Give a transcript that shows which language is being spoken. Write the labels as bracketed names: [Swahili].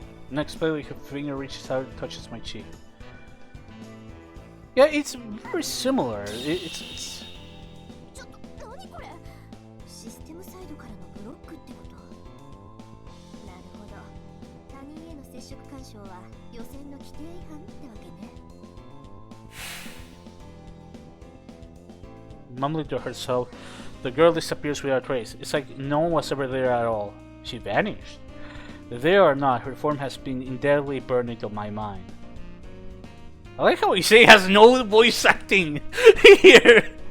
[English] Next play, her finger reaches out and touches my cheek. Yeah, it's very similar. It's [Japanese] ちょっと何これシステムサイドからのブロックってこと。なるほど。他人への接触干渉は予選の規定違反ってわけね。 [English] Mumbling to herself, the girl disappears without trace. It's like no one was ever there at all. She vanished. There or not, her form has been indelibly burned into my mind. I like how he say he has no voice acting here.